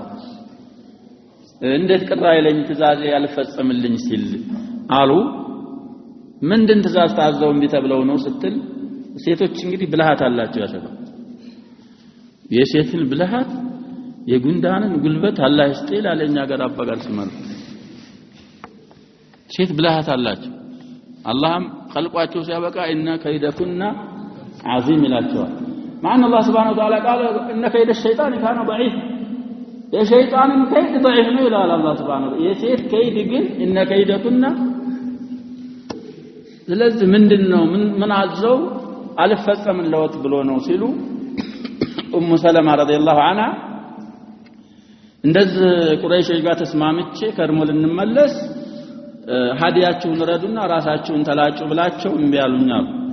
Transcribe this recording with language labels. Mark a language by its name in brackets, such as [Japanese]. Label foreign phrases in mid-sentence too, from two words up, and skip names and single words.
[Amharic] እንዴት ቅር አይለኝ ትእዛዝ ያልፈጸምልኝ ሲል አሉ ምንድን ትእዛዝ ታዘው እንቢ ተብለው ነው ስትል ሴቶች እንግዲህ ብልሃት አላቸው ያሰባ የሴትን ብልሃት የጉንዳንን ጉልበት አላህ ይስጥል አለኛ ጋር አባጋር ሲመር ሴት ብልሃት አላቸው አላህም خلقዋቸው ሲያበቃ [Arabic] ان كيدكن عظيم [Amharic] ይላቸዋል ማን አላህ [Arabic] سبحانه وتعالى قال ان كيد الشيطان كان ضعيف [Amharic] የሸይጣንን ከይድ ضعيف ነው ይላል አላህ [Arabic] سبحانه وتعالى [Amharic] የሴት ከይድ ግን [Arabic] ان كيدكن [Amharic] ስለዚህ ምንድነው ምን አዘው አልፈጸምልዎት ብሎ ነው ሲሉ ኡሙ ሰለማ [Arabic] رضي الله عنها [Amharic] እንደዚህ ቁረይሾች ጋር ተስማምቼ ከርሞ ልንመለስ ሀዲያችሁን ረዱና ራሳችሁን ተላጩ ብላቸው እንቢ ያሉኛል